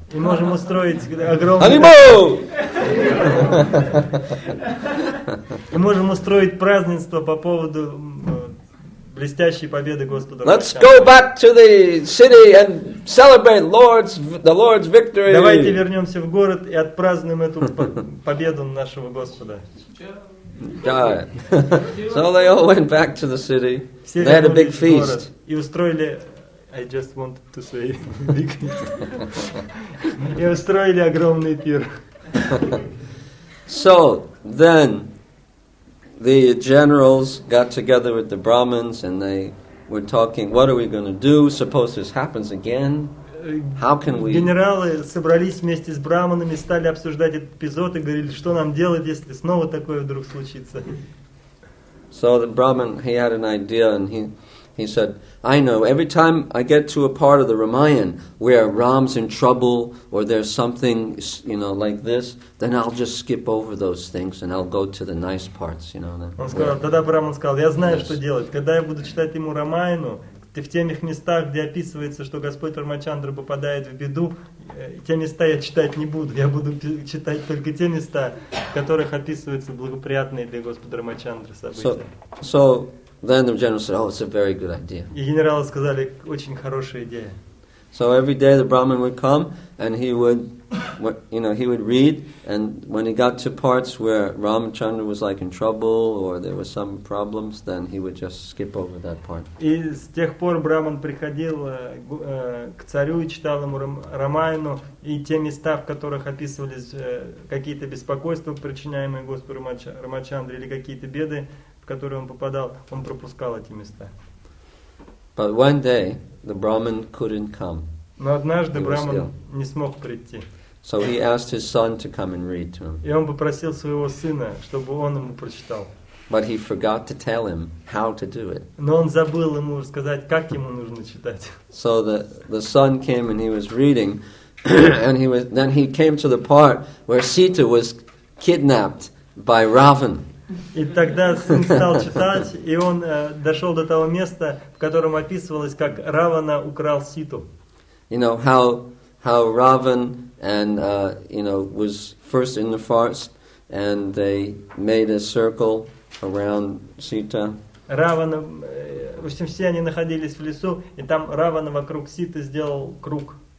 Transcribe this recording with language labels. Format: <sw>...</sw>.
<ru>И можем устроить огромный... И можем устроить празднество по поводу блестящей победы Господа.</ru> <en>Let's go back to the city and celebrate the Lord's victory.</en> <ru>Давайте вернемся в город и отпразднуем эту победу нашего Господа.</ru> <en>God. So they all went back to the city. They had a big feast.</en> <ru>И устроили,</ru> <en>I just wanted to say, big feast.</en> <ru>И устроили огромный пир.</ru> <en>So then the generals got together with the Brahmins and they were talking, what are we going to do? Suppose this happens again? How can we...</en> <ru>Генералы собрались вместе с браманами, стали обсуждать этот эпизод и говорили, что нам делать, если снова такое вдруг случится.</ru> <en>So the Brahmin, he had an idea and he said, I know, every time I get to a part of the Ramayana where Ram's in trouble or there's something, you know, like this, then I'll just skip over those things and I'll go to the nice parts, you know.</en> <ru>Он сказал, тогда Браман сказал, я знаю, что делать. Когда я буду читать ему Рамаяну, в тех местах, где описывается, что Господь Рамачандра попадает в беду, те места я читать не буду. Я буду читать только те места, в которых описываются благоприятные для Господа Рамачандры события.</ru> <en>So then the general said, oh, it's a very good idea.</en> <ru>И генералы сказали, очень хорошая идея.</ru> <en>So every day the Brahmin would come and he would read, and when he got to parts where Ramachandra was like in trouble or there were some problems, then he would just skip over that part.</en> <ru>И с тех пор Браман приходил к царю и читал ему Рамаяну, и те места, в которых описывались какие-то беспокойства, причиняемые Господу Рамачандре, или какие-то беды, в которые он попадал, он пропускал эти места.</ru> <en>But one day the Brahmin couldn't come.</en> <ru>Но однажды Браман не смог прийти.</ru> <en>So he asked his son to come and read to him.</en> <ru>И он попросил своего сына, чтобы он ему прочитал.</ru> <en>but he forgot to tell him how to do it.</en> <ru>Но он забыл ему сказать, как ему нужно читать.</ru> <en>So the son came and he was reading, and then he came to the part where Sita was kidnapped by Ravan.</en> <ru>И тогда сын стал читать, и он дошел до того места, в котором описывалось, как Равана украл Ситу.</ru> <en>You know how Ravan and was first in the forest, and they made a circle around Sita.</en> <ru>Равана, в общем, все они находились в лесу, и там Равана вокруг Ситы сделал круг.</ru>